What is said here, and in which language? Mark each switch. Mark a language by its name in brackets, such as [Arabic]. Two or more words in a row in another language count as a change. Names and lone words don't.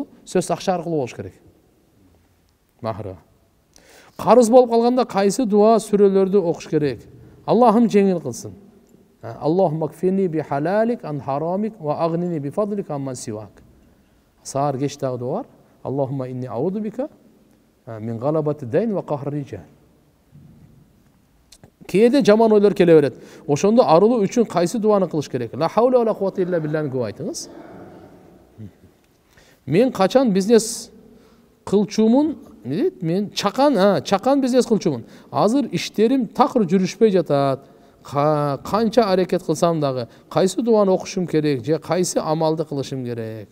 [Kyrgyz] Сөз акча аркылуу болуш керек. Махырга. Карыз болуп калганда кайсы дуа сүрөлөрдү окуш керек? Аллахым жеңил кылсын. [Arabic] اللهم اكفني بحلالك عن حرامك وأغنني بفضلك عمن سواك. [Kyrgyz] Саар кеч дагы дуа бар. [Arabic] اللهم إني أعوذ بك من غلبة الدين وقهر الرجال. [Kyrgyz] Кээде жаман ойлор келе берет. Ошондо арылуу үчүн кайсы дуаны кылыш керек? [Arabic] لا حول و قوة إلا بالله [Kyrgyz] көп айтыңыз. Мен качан бизнес кылчумун, не дейт? Мен чакан бизнес кылчумун. Азыр иштерим такыр жүрүшпөй жатат. Канча аракет кылсам дагы кайсы дуаны окушум керек же кайсы амалды кылышым керек?